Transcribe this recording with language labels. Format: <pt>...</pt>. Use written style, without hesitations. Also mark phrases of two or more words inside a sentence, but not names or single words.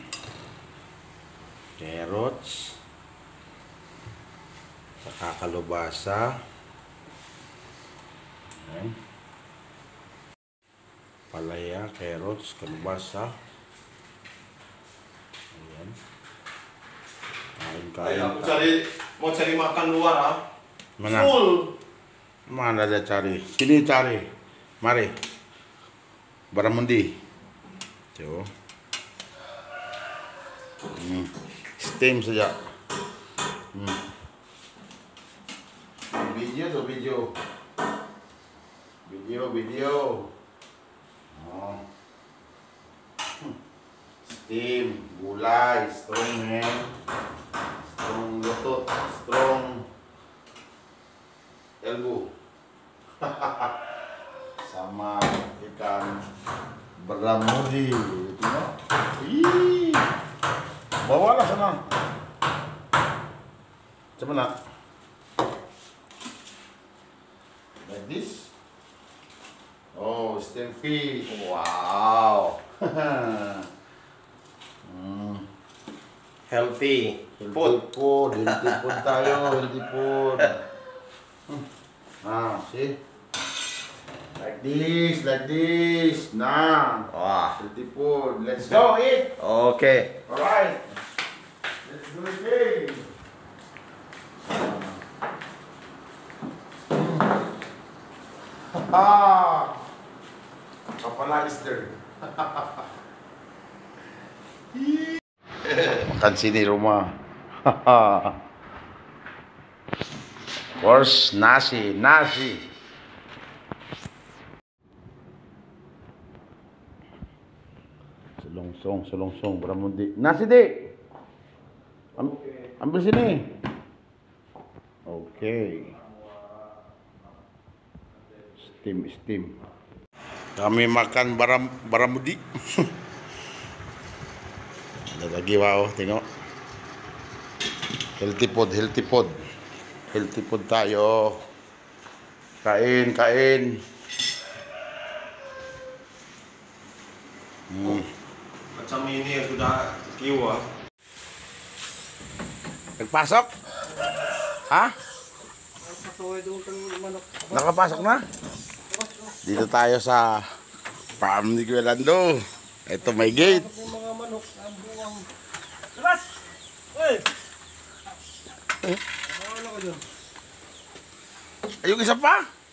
<tl>Carrots. Saka kalubasa. Yan. Palaya, carrots, kalubasa. Ayan. Kain-kain.</tl> <ms>Mau cari makan luar ah? Mana? Full. Mana ada cari? Sini cari. Mari. Baramundi. Coba. Steam saja. Video tuh video. Video. Oh.</ms> <en>Steam, gulay, strong man, strong lutut, strong elbow.</en> <ms>Sama ikan beramudi. Ih. Bawalah sana. Coba nak.</ms> <en>Like this. Oh, steam fish. Wow. Healthy Healthy food tayo, healthy food. Nah, see? Like this. Nah. Wah. Healthy food. Let's go eat. Okay. Alright. Let's do it again. Kapala is there.</en> <ms>Makan sini rumah.</ms> <en>Of course, nasi.</en> <ms>Selongsong, Baramundi. Nasi, Dik. Ambil sini. Okay. Steam. Kami makan Baramundi. Ada lagi, wow, tengok.</ms> <en>Healthy food tayo.</en> <tl>Kain.</tl> <ms>Macam ini sudah kiwa.</ms> <tl>Nagpasok? Ha? Nakapasok na? Dito tayo sa farm ni Kuya Lando. Ito may gate. Ayun isa pa?</tl>